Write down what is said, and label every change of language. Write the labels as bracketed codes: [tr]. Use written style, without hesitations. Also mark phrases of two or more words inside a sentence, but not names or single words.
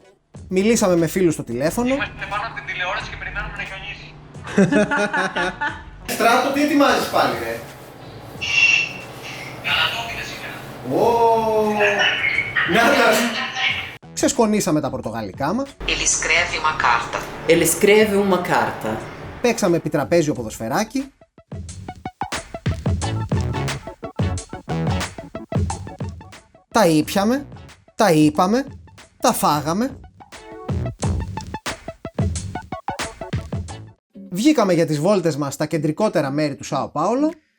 [el] Μιλήσαμε με φίλους στο τηλέφωνο. Είμαστε πάνω από την τηλεόραση και περιμένουμε να χιονίσει. Στράτο, τι ετοιμάζεις πάλι, ρε? Καλατόπιτα σήμερα. Νάτας! Ξεσκονίσαμε τα πορτογαλικά μας. [pt] Ele escreve uma carta. [el] Παίξαμε επιτραπέζιο ποδοσφαιράκι. Τα ήπιαμε, τα είπαμε, τα φάγαμε. Βγήκαμε για τις βόλτες μας στα κεντρικότερα μέρη του Σάο Πάολο.